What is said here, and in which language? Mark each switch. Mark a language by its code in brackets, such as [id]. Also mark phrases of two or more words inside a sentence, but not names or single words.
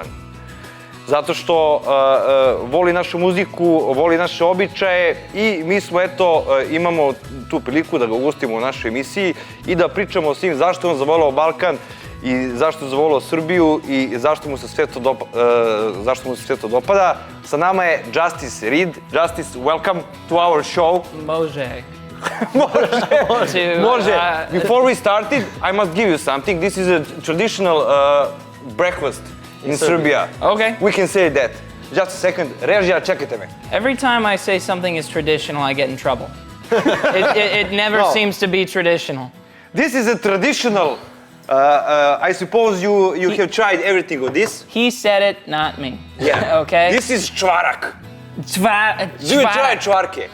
[sr] Zato što voli našu muziku, voli naše običaje i mi smo, imamo tu priliku da ga ugostimo u našoj emisiji i da pričamo o svim zašto on zavolao Balkan i zašto je zavolao Srbiju i zašto mu se sve to dopada. Sa nama je Justus Reid. [en] Justus, welcome to our show. [sr] Može. Može. [en] Before we started, I must give you something. This is a traditional breakfast in Serbia. Okay. We can say that. Just a second. [sr] Režija, čekajte me. [en] Every time I say something is traditional, I get in trouble. It never seems to be traditional. This is a traditional. I suppose you have tried everything of this. He said it, not me. Yeah. Okay. This is čvarak. Do you try čvarke?